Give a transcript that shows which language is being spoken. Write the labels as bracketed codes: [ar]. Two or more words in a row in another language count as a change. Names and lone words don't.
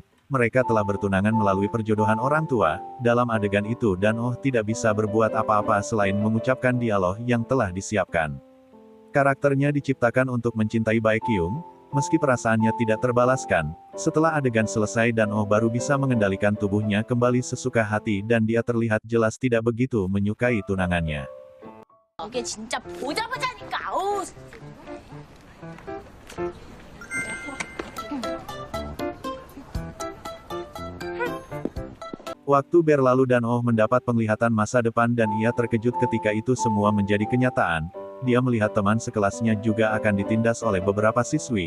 [id] Mereka telah bertunangan melalui perjodohan orang tua. Dalam adegan itu Dan-oh tidak bisa berbuat apa-apa selain mengucapkan dialog yang telah disiapkan. Karakternya diciptakan untuk mencintai Baekhyun, meski perasaannya tidak terbalaskan. Setelah adegan selesai Dan-oh baru bisa mengendalikan tubuhnya kembali sesuka hati dan dia terlihat jelas tidak begitu menyukai tunangannya. [ko] 이게 진짜 보자보자니까. 어우. [id] Waktu berlalu Dan-oh mendapat penglihatan masa depan dan ia terkejut ketika itu semua menjadi kenyataan. Dia melihat teman sekelasnya juga akan ditindas oleh beberapa siswi.